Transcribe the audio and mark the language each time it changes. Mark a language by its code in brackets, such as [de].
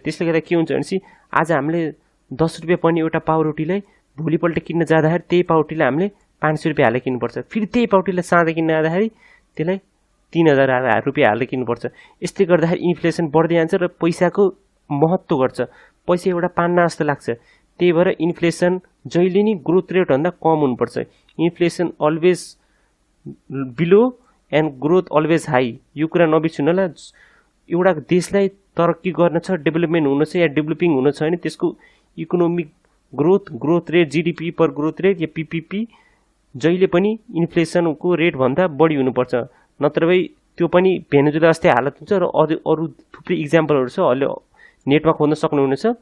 [ne] त्यसले गर्दा के हुन्छ भनेपछि आज हामीले 10 रुपियाँ पर्ने एउटा पाउरोटीलाई भोलिपल्ट किन्न जाँदाखेरि त्यही पाउरोटीलाई हामीले 500 रुपियाँ हालेर किन्नुपर्छ। फेरि त्यही पाउरोटीलाई साँझ किन्न जाँदाखेरि त्यसलाई 3,000 रुपियाँ हालेर किन्नुपर्छ। यस्तै गर्दाखेरि इन्फ्लेसन बढ्दै जान्छ र पैसाको महत्त्व गर्छ। पैसा एउटा पान्ना जस्तो लाग्छ। त्यही भएर इन्फ्लेसन जहिले नि ग्रोथ रेटभन्दा कम हुनुपर्छ। [en] inflation always below and growth always high, [ne] यो कुरा नबिर्सनु होला। एउटा देशलाई तरक्की गर्न छ, डेभलपमेन्ट हुन छ या डेभलपिङ हुन छ भने त्यसको इकोनोमिक ग्रोथ रेट, जीडीपी पर ग्रोथ रेट या पीपीपी जहिले पनि इन्फ्लेसनको रेटभन्दा बढी हुनुपर्छ। नत्र भए त्यो पनि भेनेजुला जस्तै हालत हुन्छ। र अरू थुप्रै इक्जाम्पलहरू छ, अहिले नेटमा खोज्न सक्नुहुनेछ।